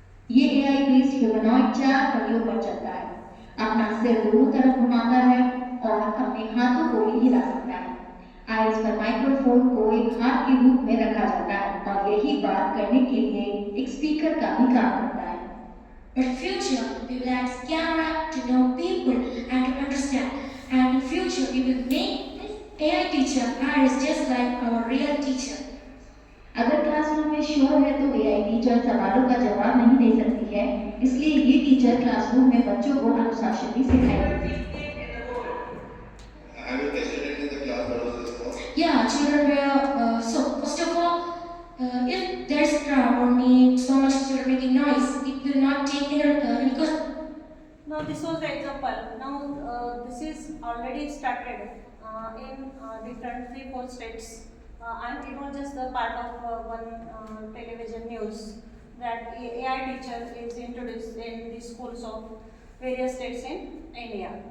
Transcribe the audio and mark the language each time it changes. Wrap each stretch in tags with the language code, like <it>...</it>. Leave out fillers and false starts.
<hi>ये AI based humanoid 4 पहियों पर चलता है, अपना सिर दोनों तरफ घुमाता है और अपने हाथों को भी हिला सकता है. आइस पर माइक्रोफोन को एक हाथ के रूप में रखा जाता है और यही बात करने के लिए एक स्पीकर का भी काम करता है.</hi> <en>In future, we will add camera to know people and to understand. And in future, we will make this AI teacher Iris just like our real teacher.</en> <hi>अगर क्लासरूम में शोर है तो AI टीचर सवालों का जवाब नहीं दे सकती है, इसलिए ये टीचर क्लासरूम में बच्चों को अनुशासन भी सिखाएगी.</hi> <en>Have you tested it in the class? What was the response? Yeah, children were so first of all, will not take their because Now this was the example. Now this is already started in different 3-4 states, and it was just the part of one television news that AI teacher is introduced in the schools of various states in India.</en>